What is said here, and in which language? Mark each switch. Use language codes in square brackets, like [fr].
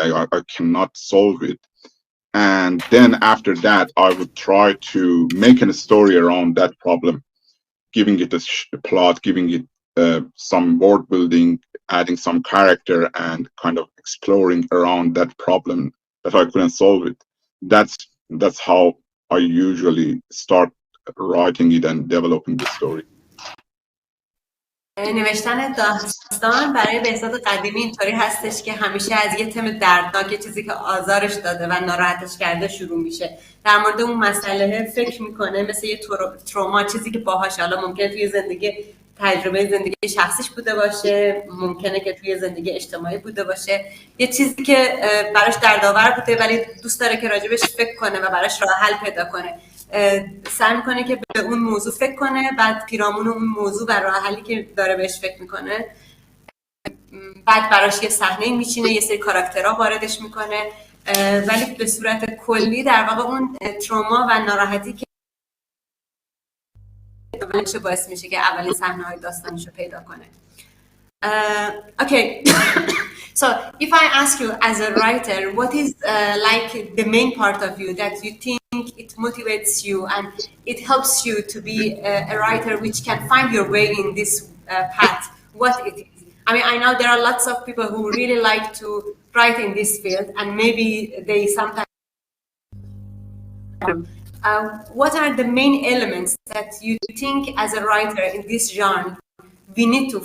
[en] I cannot solve it. And then after that, I would try to make a story around that problem, giving it a plot, giving it some world building, adding some character, and kind of exploring around that problem that I couldn't solve it. That's how I usually start writing it and developing the story. [fa] نوشتن داستان برای بهزاد قدیمی اینطوری هستش که همیشه از یه تم دردناک، چیزی که آزارش داده و ناراحتش کرده شروع میشه. در مورد اون مسئله فکر میکنه، مثل یه تروما، چیزی که باهاش حالا ممکنه توی تجربه زندگی شخصیش بوده باشه، ممکنه که توی زندگی اجتماعی بوده باشه، یه چیزی که براش دردآور بوده ولی دوست داره که راجبش فکر کنه و براش راه حل پیدا کنه. سعی میکنه که به اون موضوع فکر کنه، بعد پیرامون اون موضوع و راه حلی که داره بهش فکر میکنه بعد براش یه صحنه میچینه، یه سری کاراکترها واردش میکنه ولی به صورت کلی در واقع اون تروما و ناراحتی که باعث میشه که اولین صحنه‌های داستانش رو پیدا کنه. [en] Okay. So if I ask you as a writer, what is like the main part of you that you think it motivates you and it helps you to be a writer which can find your way in this path, what it is? I mean, I know there are lots of people who really like to write in this field and maybe they sometimes what are the main elements that you think as a writer in this genre we need to?